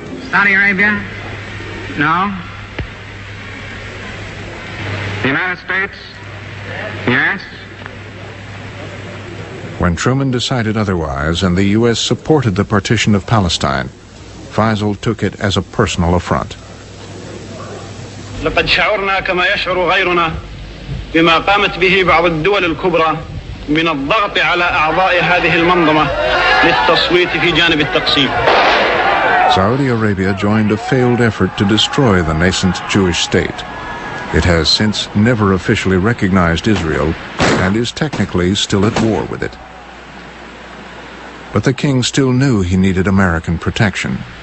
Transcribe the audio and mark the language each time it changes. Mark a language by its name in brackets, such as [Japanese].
[English] Saudi Arabia, no. The United States, yes. When Truman decided otherwise and the U.S. supported the partition of Palestine, Faisal took it as a personal affront. [Arabic] لقد شعرنا كما يشعر غيرنا بما قامت به بعض الدول الكبرى من الضغط على أعضاء هذه المنظمة للتصويت في جانب التقسيم. [English] Saudi Arabia joined a failed effort to destroy the nascent Jewish state. It has since never officially recognized Israel and is technically still at war with it. But the king still knew he needed American protection.